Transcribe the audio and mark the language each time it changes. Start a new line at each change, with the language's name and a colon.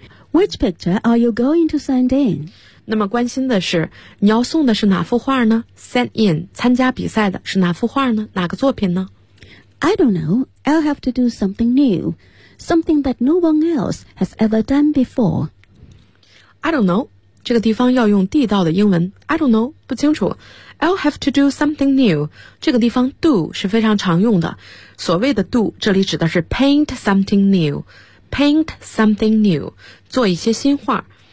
English: Which picture are you going to send in?
Chinese: 那么关心的是你要送的是哪幅画呢
English: Send in
Chinese: 参加比赛的是哪幅画呢哪个作品呢
English: I don't know I'll have to do something new something that no one else has ever done before. I don't know.
Chinese: 这个地方要用地道的英文。
English: I don't know,
Chinese: 不清楚。
English: I'll have to do something new.
Chinese: 这个地方 do 是非常常用的。所谓的 do, 这里指的是
English: paint something new. Paint something new,
Chinese: 做一些新画。